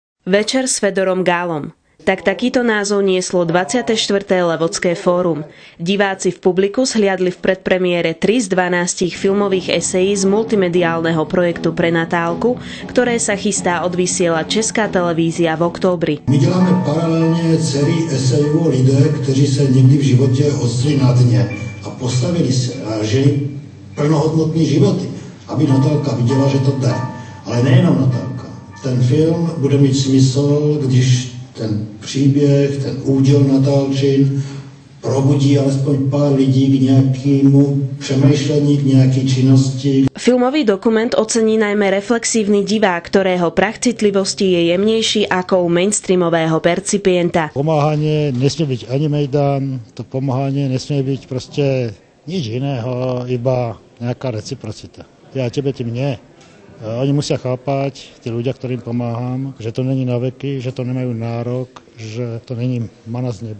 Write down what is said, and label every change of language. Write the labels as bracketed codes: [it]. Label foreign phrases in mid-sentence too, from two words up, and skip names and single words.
[sk] Večer s Fedorom Gálom. Takýto názov nieslo 24. Levodské fórum. Diváci v publiku zhliadli v predpremiére 3 z 12 filmových esejí z multimediálneho projektu Pre Natálku, ktoré sa chystá odvysielať Česká televízia v októbri. [cs] My děláme paralelně celý esejů o lidé, kteří se někdy v životě ocitli na dně a postavili se a žili plnohodnotný životy, aby Natálka viděla, že to jde. Ale nejenom Natálka. Ten film bude mít smysl, když ten příběh, ten úděl Natálčin probudí alespoň pár lidí k nějakému přemýšlení, k nějaké činnosti. [sk] Filmový dokument ocení najmä reflexívny divák, ktorého prach citlivosti je jemnejší ako u mainstreamového percipienta. Pomáhanie nesmie byť ani mejdán, to pomáhanie nesmie byť proste nič iného, iba nejaká reciprocita. Ja tebe, ty mne. Oni musia chápať, tí ľudia, ktorým pomáham, že to není na veky, že to nemajú nárok, že to není mana z neba.